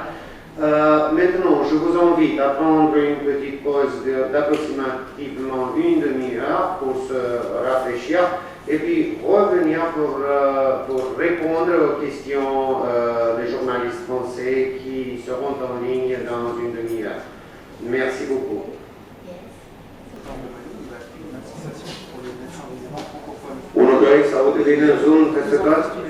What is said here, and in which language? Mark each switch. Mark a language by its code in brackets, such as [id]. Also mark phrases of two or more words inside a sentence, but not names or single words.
[fr] Maintenant, je vous invite à prendre une petite pause d'approximativement une demi-heure pour se rafraîchir et puis revenir pour répondre aux questions des journalistes français qui seront en ligne dans une demi-heure. Merci beaucoup. [ro] Unul, doi, să aude bine în Zoom peste tot?